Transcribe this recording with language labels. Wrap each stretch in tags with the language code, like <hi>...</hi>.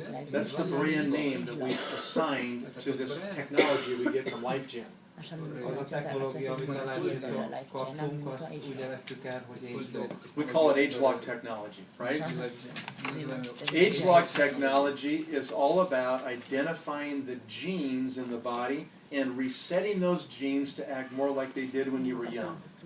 <en>That's the brand name that we've assigned to this technology we get from LifeGen.</en> <hu>Az a technológia, amit a lágyzsírtól kaptunk, azt úgy neveztük el, hogy ageLOC.</hu> <en>We call it ageLOC technology, right? ageLOC technology is all about identifying the genes in the body and resetting those genes to act more like they did when you were young.</en>